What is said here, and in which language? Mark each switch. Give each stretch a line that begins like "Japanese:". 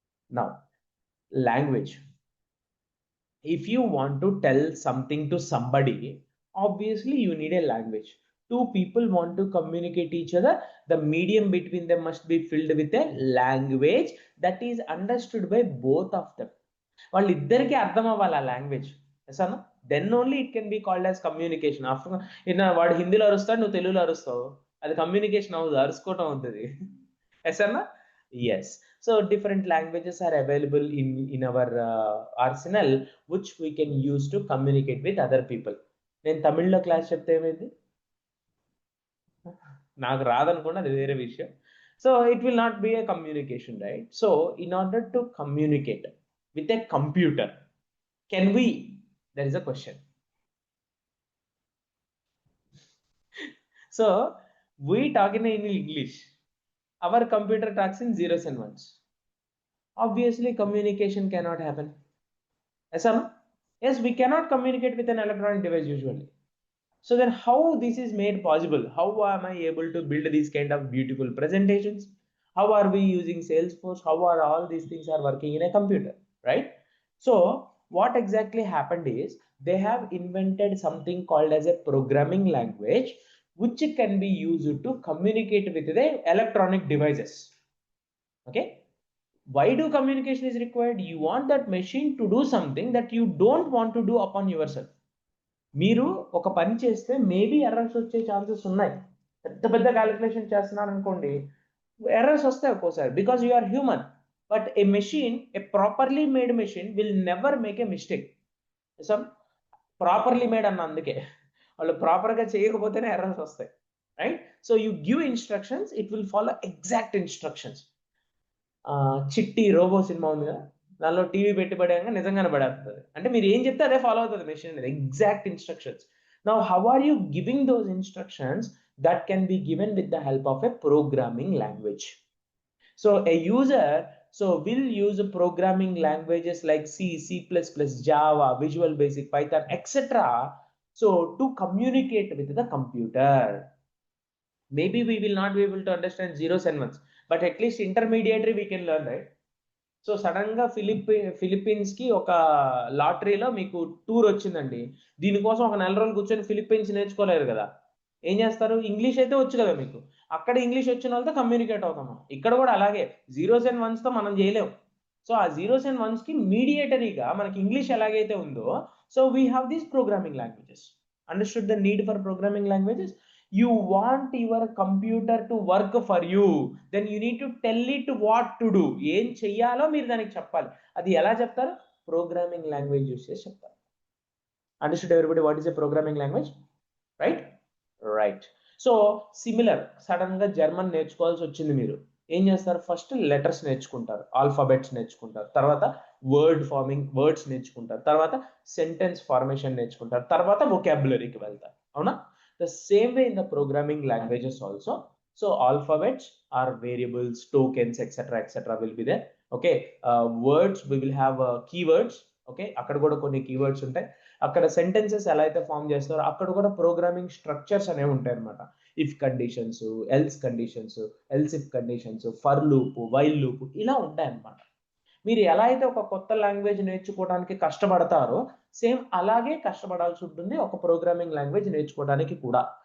English: Now, language. If you want to tell something to somebody, obviously you need a language. Two people want to communicate each other, the medium between them must be filled with a language that is understood by both of them.
Telugu: వాళ్ళిద్దరికి అర్థం అవ్వాలి ఆ language,
English: ఎసాను then only it can be called as communication.
Telugu: After ఇన్న వాడు హిందీలో అరుస్తాడు, నువ్వు తెలుగులో అరుస్తావు, అది కమ్యూనికేషన్ అవ్వదు, అరుసుకోవటం అవుతుంది. ఎసన్నా? Yes.
English: So different languages are available in our arsenal which we can use to communicate with other people.
Telugu: నేను తమిళ్లో క్లాస్ చెప్తే ఏమైంది, నాకు రాదనుకోండి, అది వేరే విషయం.
English: So it will not be a communication, right? So in order to communicate with a computer, can we? There is a question. So we talk in English, our computer talks in zeros and ones. Obviously communication cannot happen. Yes, we cannot communicate with an electronic device usually. So then how this is made possible? How am I able to build these kind of beautiful presentations? How are we using Salesforce? How are all these things are working in a computer, right? So what exactly happened is they have invented something called as a programming language which can be used to communicate with the electronic devices. Okay, why do communication is required? You want that machine to do something that you don't want to do upon yourself.
Telugu: మీరు ఒక పని చేస్తే maybe errors వచ్చే chances ఉన్నాయి. పెద్ద పెద్ద calculation చేస్తున్నారు అనుకోండి, ఎర్రర్స్ వస్తాయి ఒక్కోసారి,
English: Because you are human. But a machine, a properly made machine will never make a mistake. Some properly made
Telugu: అన్న అందుకే, వాళ్ళు ప్రాపర్గా చేయకపోతేనే ఎర్రర్స్ వస్తాయి, right?
English: So you give instructions, it will follow exact instructions.
Telugu: చిట్టి robo cinema ఉంది కదా, దానిలో TV పెట్టి పడేయంగా నిజంగానే పడేస్తుంది. అంటే మీరు ఏం చెప్తే అదే ఫాలో అవుతుంది మెషిన్ అనేది, exact instructions.
English: Now how are you giving those instructions? That can be given with the help of a programming language. So a user will use programming languages like C, C++, Java, Visual Basic, Python, etc. So to communicate with the computer. Maybe we will not be able to understand zeros and ones, but at least intermediary we can learn, right?
Telugu: So సడన్గా ఫిలిప్పీన్స్కి ఒక లాటరీలో మీకు tour వచ్చిందండి, దీనికోసం ఒక నెల రోజులు కూర్చొని Philippines నేర్చుకోలేరు కదా, ఏం చేస్తారు? ఇంగ్లీష్ అయితే వచ్చు కదా మీకు, అక్కడ ఇంగ్లీష్ వచ్చిన వాళ్ళతో కమ్యూనికేట్ అవుతాము. ఇక్కడ కూడా అలాగే జీరోస్ అండ్ వన్స్తో మనం చేయలేము. సో ఆ జీరోస్ అండ్ వన్స్కి మీడియేటరీగా మనకి ఇంగ్లీష్ ఎలాగైతే ఉందో,
English: So we have these programming languages. Understood the need for programming languages? You want your computer to work for you, then you need to tell it what to do.
Telugu: ఏం చెయ్యాలో మీరు దానికి చెప్పాలి. అది ఎలా చెప్తారు? ప్రోగ్రామింగ్ లాంగ్వేజ్ యూస్ చేసి చెప్తారు.
English: Understood everybody what is a programming language, right? Right.
Telugu: So similar, sudden గా జర్మన్ నేర్చుకోవాల్సి వచ్చింది, మీరు ఏం చేస్తారు? ఫస్ట్ లెటర్స్ నేర్చుకుంటారు, ఆల్ఫాబెట్స్ నేర్చుకుంటారు, తర్వాత వర్డ్ ఫార్మింగ్, వర్డ్స్ నేర్చుకుంటారు, తర్వాత సెంటెన్స్ ఫార్మేషన్ నేర్చుకుంటారు, తర్వాత వొకాబులరీకి వెళ్తారు, అవునా?
English: The same way in the programming languages also. So alphabets are variables, tokens, etc will be there. Okay, words we will have keywords.
Telugu: Okay, అక్కడ కూడా కొన్ని కీవర్డ్స్ ఉంటాయి. అక్కడ సెంటెన్సెస్ ఎలా అయితే ఫామ్ చేస్తారో అక్కడ కూడా ప్రోగ్రామింగ్ స్ట్రక్చర్స్ అనేవి ఉంటాయి అనమాట.
English: if conditions, else conditions, else if conditions, for loop, while loop,
Telugu: ఇలా ఉంటాయి అనమాట. మీరు ఎలా అయితే ఒక కొత్త లాంగ్వేజ్ నేర్చుకోవడానికి కష్టపడతారో సేమ్ అలాగే కష్టపడాల్సి ఉంటుంది ఒక ప్రోగ్రామింగ్ లాంగ్వేజ్ నేర్చుకోవడానికి కూడా.